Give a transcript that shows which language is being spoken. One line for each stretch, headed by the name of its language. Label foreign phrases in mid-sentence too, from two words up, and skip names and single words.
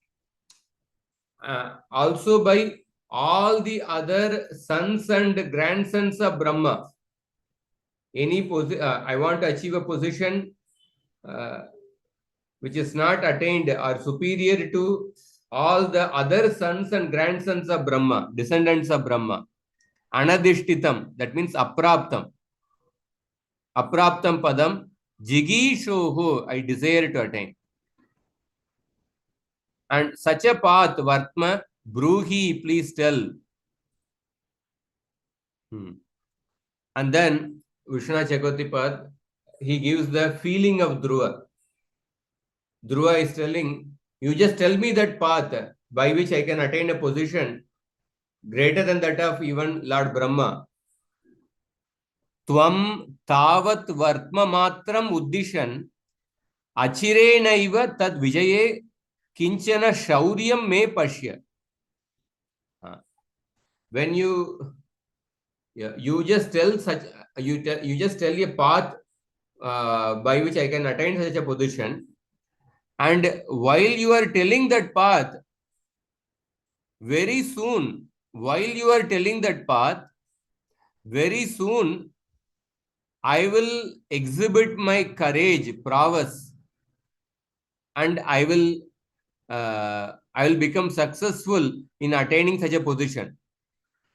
English: Also by all the other sons and grandsons of Brahma. I want to achieve a position which is not attained or superior to all the other sons and grandsons of Brahma, descendants of Brahma.
Sanskrit: Anadishtitam,
English: that means
Sanskrit: अप्राप्तम् अप्राप्तम् पदम् जिगीषोः,
English: I desire to attain. And such a path,
Sanskrit: वर्त्म ब्रूहि,
English: please tell. And then Vishnu Chakotipad, he gives the feeling of Dhruva. Dhruva is telling, you just tell me that path by which I can attain a position greater than that of even Lord Brahma.
Sanskrit: त्वं तावत् वर्त्म मात्रम् उद्दिशन् अचिरे नैव तद् विजये किञ्चन शौर्यं मे पश्य.
English: When you just tell such, you just tell a path by which I can attain such a position, and while you are telling that path, very soon, I will exhibit my courage, prowess, and I will become successful in attaining such a position.